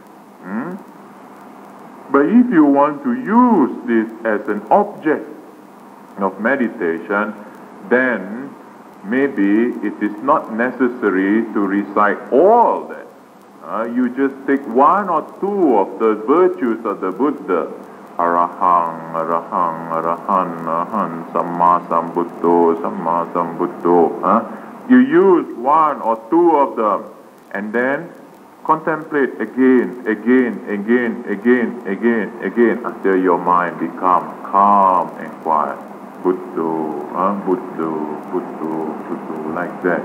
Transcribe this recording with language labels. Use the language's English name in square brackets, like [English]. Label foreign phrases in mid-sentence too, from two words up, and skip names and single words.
[English] But if you want to use this as an object of meditation, then maybe it is not necessary to recite all that. You just take one or two of the virtues of the Buddha. [Pali] Arahang, Arahang, Arahan, Arahan, Samma Sambuddho, Samma Sambuddho. [English] You use one or two of them and then contemplate again, until your mind becomes calm and quiet. [Pali] Buddho, Buddho, Buddho, Buddho, [English] like that.